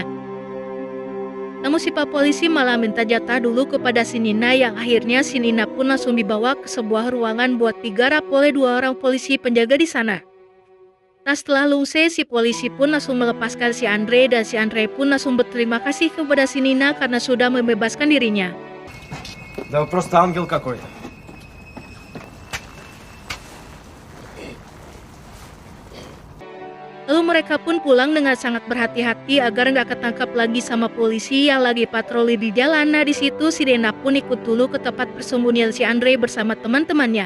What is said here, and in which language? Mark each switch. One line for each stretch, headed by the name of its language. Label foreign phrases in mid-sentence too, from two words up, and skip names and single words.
Indonesian: Namun si pak polisi malah minta jatah dulu kepada si Nina, yang akhirnya si Nina pun langsung dibawa ke sebuah ruangan buat digarap oleh 2 orang polisi penjaga di sana. Nah setelah selesai si polisi pun langsung melepaskan si Andrei dan si Andrei pun langsung berterima kasih kepada si Nina karena sudah membebaskan dirinya.
Russian: Да вы просто ангел какой-то.
Indonesian: Lalu mereka pun pulang dengan sangat berhati-hati agar nggak ketangkap lagi sama polisi yang lagi patroli di jalan. Nah di situ si Nina pun ikut dulu ke tempat persembunyian si Andrei bersama teman-temannya.